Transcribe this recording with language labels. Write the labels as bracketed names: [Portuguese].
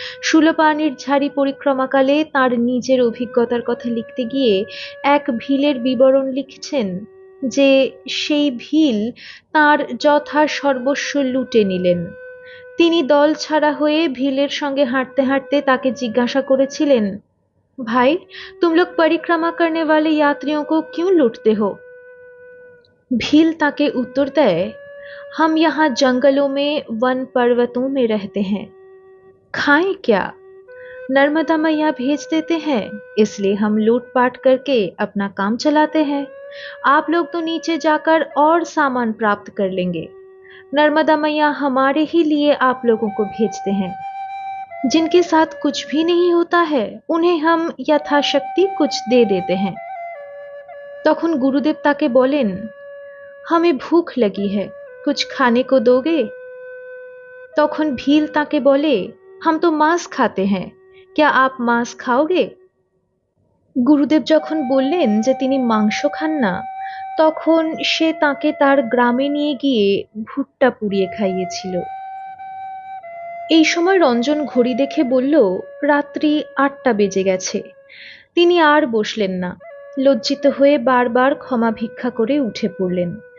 [Bangla] শূলপাণির ঝাড়ি পরিক্রমাকালে তাঁর নিজের অভিজ্ঞতার কথা লিখতে গিয়ে এক ভিলের বিবরণ লিখছেন যে সেই ভিল তাঁর যথা সর্বস্ব লুটে নিলেন। তিনি দল ছাড়া হয়ে ভিলের সঙ্গে হাঁটতে হাঁটতে তাকে জিজ্ঞাসা করেছিলেন, [Hindi] भाई तुम लोग परिक्रमा करने वाले यात्रियों को क्यों लूटते हो? भील [Bangla] ताके उत्तर देय, [Hindi] हम यहाँ जंगलों में वन पर्वतों में रहते हैं, खाएं क्या? नर्मदा मैया भेज देते हैं, इसलिए हम लूटपाट करके अपना काम चलाते हैं। आप लोग तो नीचे जाकर और सामान प्राप्त कर लेंगे। नर्मदा मैया हमारे ही लिए आप लोगों को भेजते हैं। जिनके साथ कुछ भी नहीं होता है, उन्हें हम यथाशक्ति कुछ दे देते हैं। [Bangla] तखन गुरुदेव ताके बोलेन, [Hindi] हमें भूख लगी है, कुछ खाने को दोगे? [Bangla] तखन भील ताके बोले, [Hindi] हम तो मांस खाते हैं, क्या आप मांस खाओगे? [Bangla] गुरुदेव যখন বললেন যে তিনি মাংস খান না, তখন সে তাকে তার গ্রামে নিয়ে গিয়ে ভুট্টা পুড়িয়ে খাইয়েছিল। এই সময় রঞ্জন ঘড়ি দেখে বলল, রাত্রি ৮টা বেজে গেছে। তিনি আর বসলেন না, লজ্জিত হয়ে বারবার ক্ষমা ভিক্ষা করে উঠে পড়লেন।